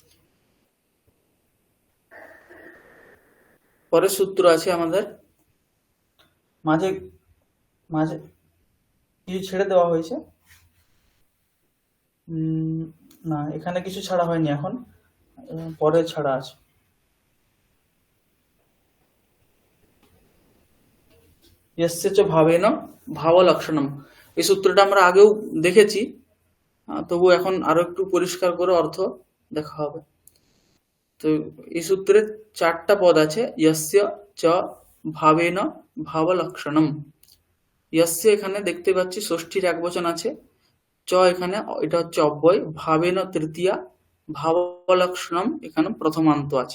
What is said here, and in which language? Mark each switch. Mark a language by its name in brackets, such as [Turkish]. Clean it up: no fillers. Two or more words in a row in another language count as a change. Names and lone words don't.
[Bangla] পরের সূত্র আছে আমাদের, মাঝে মাঝে কিছু ছেড়ে দেওয়া হয়েছে। না, এখানে কিছু ছাড়া হয়নি এখন, পরে ছাড়া আছে। [Sanskrit] यस्य च भावेन ভাবলক্ষণম, [Bangla] এই সূত্রটা আমরা আগেও দেখেছি, তবু এখন আরো একটু পরিষ্কার করে অর্থ দেখা হবে। তো এই সূত্রে 4টা পদ আছে, [Sanskrit] यस्य চ ভাবেন ভাবলক্ষণম। [Bangla] यस्य এখানে দেখতে পাচ্ছি ষষ্ঠীর একবচন আছে, চ এখানে এটা হচ্ছে অব্যয়, ভাবেন তৃতীয়া, ভাবলক্ষণম এখানে প্রথমান্ত আছে।